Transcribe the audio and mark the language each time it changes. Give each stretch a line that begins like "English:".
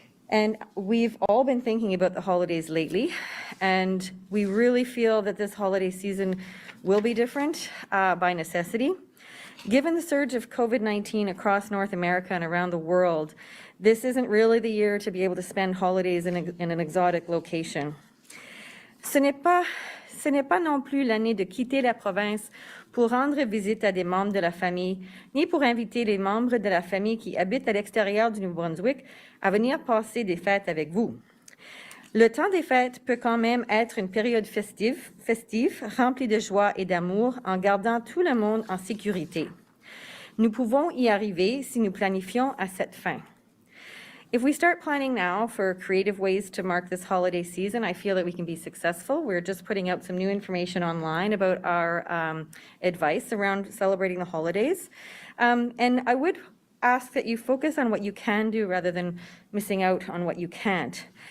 English: And we've all been thinking about the holidays lately, and we really feel that this holiday season will be different by necessity. Given the surge of COVID-19 across North America and around the world, this isn't really the year to be able to spend holidays in an exotic location.
French: Ce n'est pas non plus l'année de quitter la province pour rendre visite à des membres de la famille, ni pour inviter les membres de la famille qui habitent à l'extérieur du Nouveau-Brunswick à venir passer des fêtes avec vous. Le temps des fêtes peut quand même être une période festive, remplie de joie et d'amour, en gardant tout le monde en sécurité. Nous pouvons y arriver si nous planifions à cette fin.
English: If we start planning now for creative ways to mark this holiday season, I feel that we can be successful. We're just putting out some new information online about our advice around celebrating the holidays. And I would ask that you focus on what you can do rather than missing out on what you can't.